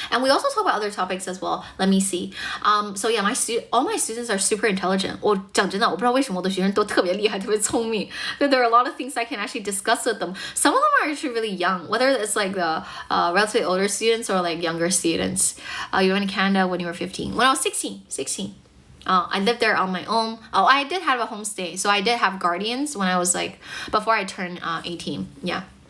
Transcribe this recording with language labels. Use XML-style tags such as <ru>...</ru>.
<en>And we also talk about other topics as well. Let me see. So yeah, all my students are super intelligent.</en> <zh>我讲真的，我不知道为什么我的学生都特别厉害，特别聪明。</zh> <en>There are a lot of things I can actually discuss with them. Some of them are actually really young, whether it's like the relatively older students or like younger students. You went to Canada when you were 15. When I was 16. I lived there on my own. Oh, I did have a homestay. So I did have guardians when I was like, before I turned 18. Yeah.</en>